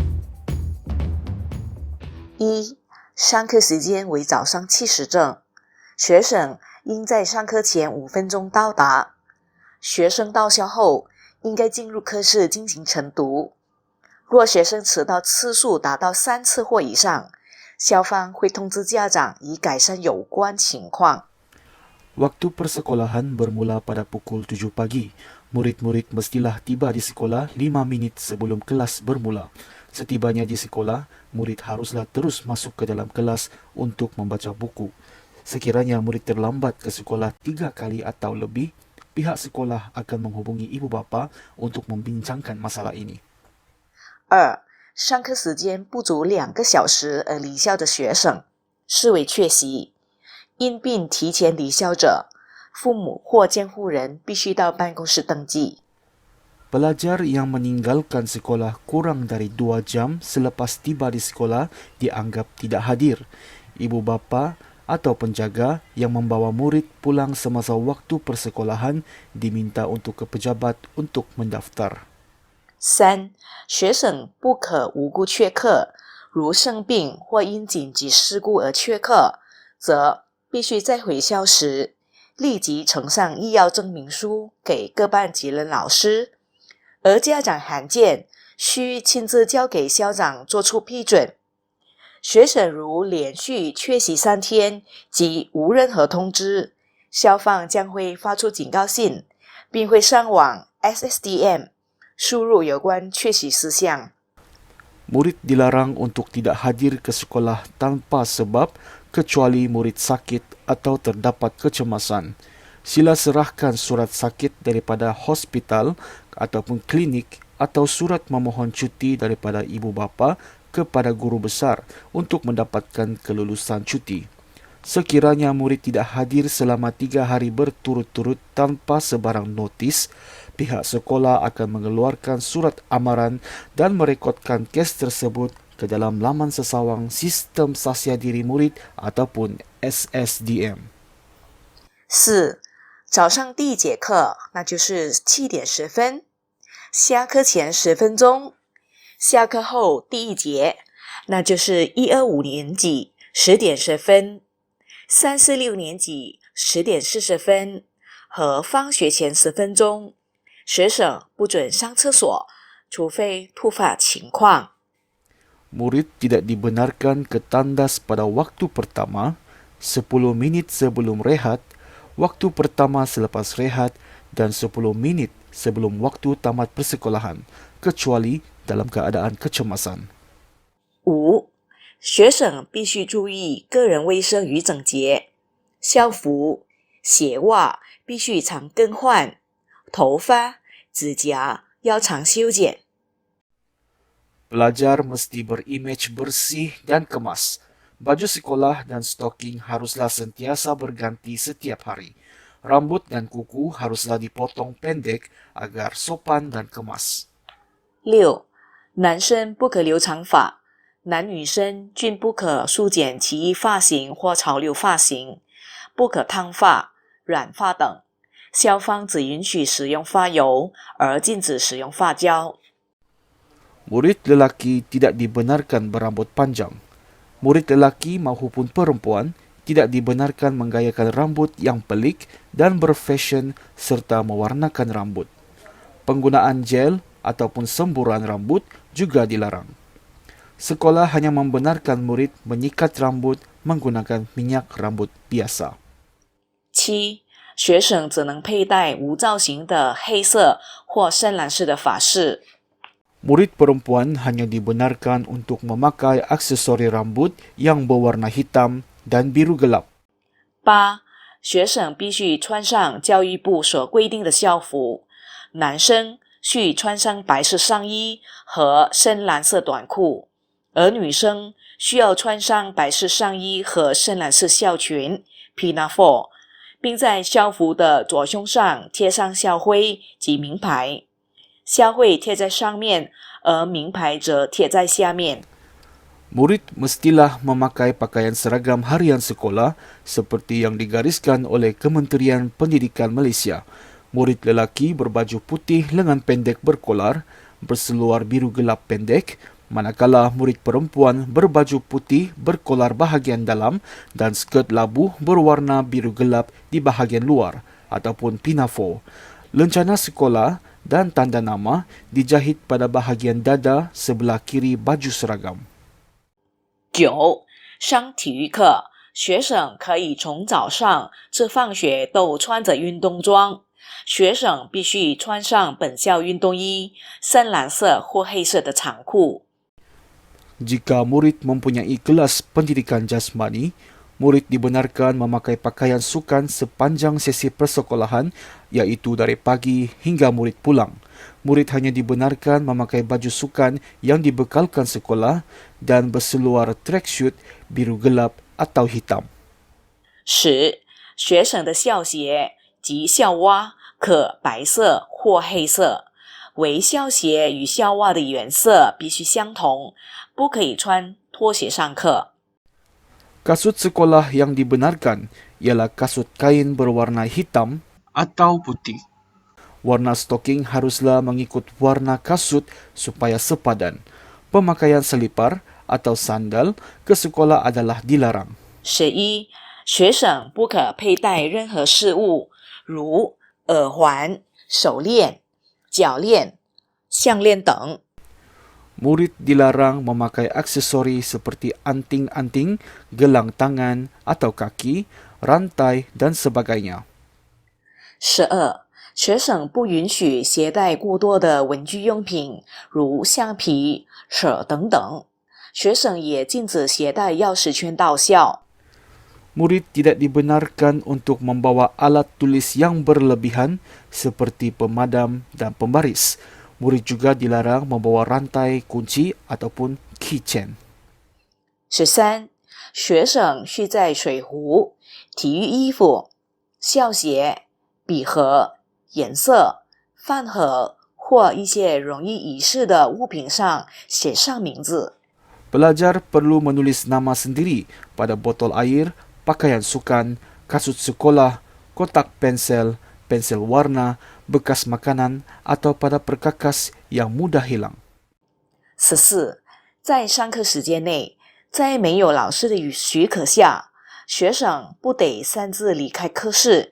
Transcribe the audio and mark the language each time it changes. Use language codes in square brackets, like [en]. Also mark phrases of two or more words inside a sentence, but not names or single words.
[zh] 一、上课时间为早上7时正，学生应在上课前5分钟到达。学生到校后，应该进入课室进行晨读。若学生迟到次数达到3次或以上，校方会通知家长以改善有关情况。 [ms] Waktu persekolahan bermula pada pukul 7 pagi. Murid-murid mestilah tiba di sekolah 5 minit sebelum kelas bermula. Setibanya di sekolah, murid haruslah terus masuk ke dalam kelas untuk membaca buku. Sekiranya murid terlambat ke sekolah 3 kali atau lebih, pihak sekolah akan menghubungi ibu bapa untuk membincangkan masalah ini. [zh] 2. 上课时间不足2个小时而离校的学生，视为缺席。因病提前离校者，父母或监护人必须到办公室登记。 [ms] Pelajar yang meninggalkan sekolah kurang dari 2 jam selepas tiba di sekolah dianggap tidak hadir. Ibu bapa atau penjaga yang membawa murid pulang semasa waktu persekolahan diminta untuk ke pejabat untuk mendaftar. [zh] 3. 学生不可无故缺课，如生病或因紧急事故而缺课，则必须在回校时立即呈上医药证明书给各班级任老师，而家长函件需亲自交给校长作出批准。学生如连续缺席3天及无任何通知，校方将会发出警告信，并会上网 SSDM 输入有关缺席事项。 [ms] Murid dilarang untuk tidak hadir ke sekolah tanpa sebab kecuali murid sakit atau terdapat kecemasan. Sila serahkan surat sakit daripada hospital ataupun klinik atau surat memohon cuti daripada ibu bapa kepada guru besar untuk mendapatkan kelulusan cuti. Sekiranya murid tidak hadir selama 3 hari berturut-turut tanpa sebarang notis, pihak sekolah akan mengeluarkan surat amaran dan merekodkan kes tersebut ke dalam laman sesawang Sistem Sasia Diri Murid ataupun SSDM. [zh] 4. 早上第1节课，那就是7点10分，下课前10分钟，下课后第1节，那就是125年级10点10分，346年级10点40分和放学前10分钟。学生不准上厕所，除非突发情况。 [ms] Murid tidak dibenarkan ke tandas pada waktu pertama, 10 minit sebelum rehat, waktu pertama selepas rehat, dan 10 minit sebelum waktu tamat persekolahan, kecuali dalam keadaan kecemasan. [zh] 5. 学生必须注意个人卫生与整洁，校服、鞋袜必须常更换，头发、指甲要常修剪。 [ms] Pelajar mesti berimej bersih dan kemas. Baju sekolah dan stoking haruslah sentiasa berganti setiap hari. Rambut dan kuku haruslah dipotong pendek agar sopan dan kemas. [zh] 6. 男生不可留长发，男女生均不可梳剪奇异发型或潮流发型，不可烫发、染发等。校方只允许使用发油，而禁止使用发胶。 [ms] Murid lelaki tidak dibenarkan berambut panjang. Murid lelaki maupun perempuan tidak dibenarkan menggayakan rambut yang pelik dan berfashion serta mewarnakan rambut. Penggunaan gel ataupun semburan rambut juga dilarang. Sekolah hanya membenarkan murid menyikat rambut menggunakan minyak rambut biasa. [zh] 7. 学生只能佩戴无造型的黑色或深蓝色的发饰。 [ms] Murid perempuan hanya dibenarkan untuk memakai aksesori rambut yang berwarna hitam dan biru gelap. [zh] 8. 学生必须穿上教育部所规定的校服，男生需穿上白色上衣和深蓝色短裤，而女生需要穿上白色上衣和深蓝色校裙 （pinafore）， 并在校服的左胸上贴上校徽及名牌。校徽贴在上面，而名牌则贴在下面。 [ms] Murid mestilah memakai pakaian seragam harian sekolah seperti yang digariskan oleh Kementerian Pendidikan Malaysia. Murid lelaki berbaju putih lengan pendek berkolar, berseluar biru gelap pendek, manakala murid perempuan berbaju putih berkolar bahagian dalam dan skirt labuh berwarna biru gelap di bahagian luar ataupun pinafore. Lencana sekolah dan tanda nama dijahit pada bahagian dada sebelah kiri baju seragam. [zh] 9. 上体育课，学生可以从早上至放学都穿着运动装。学生必须穿上本校运动衣，深蓝色或黑色的长裤。 [ms] Jika murid mempunyai kelas pendidikan jasmani, murid dibenarkan memakai pakaian sukan sepanjang sesi persekolahan, iaitu dari pagi hingga murid pulang. Murid hanya dibenarkan memakai baju sukan yang dibekalkan sekolah dan berseluar tracksuit biru gelap atau hitam. [zh] 10. 学生的校鞋及校袜可白色或黑色，为校鞋与校袜的颜色必须相同，不可以穿拖鞋上课。 [ms] Kasut sekolah yang dibenarkan ialah kasut kain berwarna hitam atau putih. Warna stoking haruslah mengikut warna kasut supaya sepadan. Pemakaian selipar atau sandal ke sekolah adalah dilarang. [zh] 11. 学生不可佩戴任何饰物，如耳环、手链、脚链、项链等。 [ms] Murid dilarang memakai aksesori seperti anting-anting, gelang tangan atau kaki, rantai dan sebagainya. [zh] 12. 学生不允许携带过多的文具用品，如橡皮、尺等等。学生也禁止携带钥匙圈到校。 [ms] Murid tidak dibenarkan untuk membawa alat tulis yang berlebihan seperti pemadam dan pembaris. Murid juga dilarang membawa rantai, kunci ataupun keychain. [zh] 13. 学生需在水壶、体育衣服、校鞋、笔盒、颜色、饭盒或一些容易遗失的物品上写上名字。 [ms] Pelajar perlu menulis nama sendiri pada botol air, pakaian sukan, kasut sekolah, kotak pensel, pensel warna, bekas makanan atau pada perkakas yang mudah hilang. [zh] 14. 在上课时间内，在没有老师的许可下，学生不得擅自离开课室。